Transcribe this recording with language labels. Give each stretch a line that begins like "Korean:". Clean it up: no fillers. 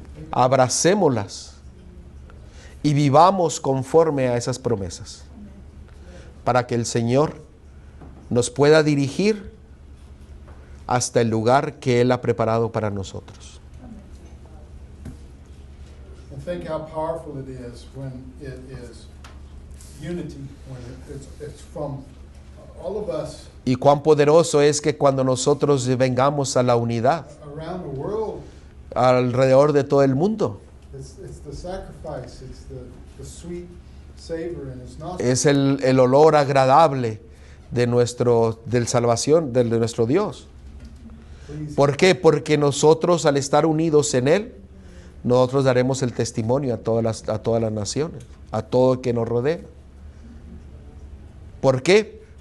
Spanish: Abracémoslas y vivamos conforme a esas promesas, para que el Señor nos pueda dirigir hasta el lugar que Él ha preparado para nosotros.
English: And think how powerful it is when it is unity, when it's from all of us
Spanish: Y cuán poderoso es que cuando nosotros vengamos a la unidad
English: around the world.
Spanish: alrededor de todo el mundo.
English: It's the sacrifice, it's the sweet savor in his nostrils.
Spanish: Es el olor agradable de salvación, de nuestro Dios.
English: Please,
Spanish: ¿Por qué? Porque nosotros, al estar unidos en Él, nosotros daremos el testimonio a todas las naciones, a todo el que nos rodea. ¿Por qué?